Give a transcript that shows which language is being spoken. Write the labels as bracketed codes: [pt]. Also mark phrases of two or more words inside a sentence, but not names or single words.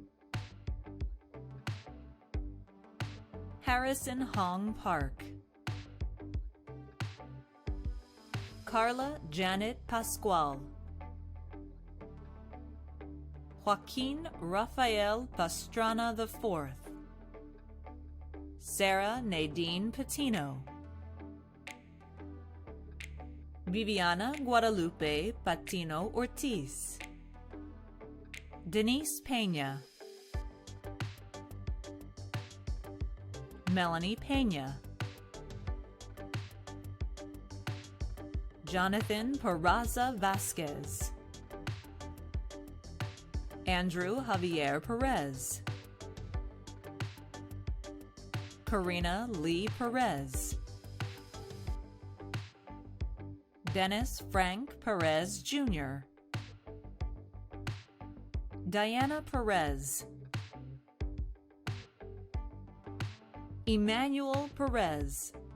[en] Harrison Hong Park. Carla Janet Pascual. Joaquin Rafael Pastrana IV. Sarah Nadine Patino. Viviana Guadalupe Patino Ortiz. Denise Peña. Melanie Peña. Jonathan Peraza Vasquez. Andrew Javier Perez. Karina Lee Perez. Dennis Frank Perez Jr. Diana Perez. Emmanuel Perez.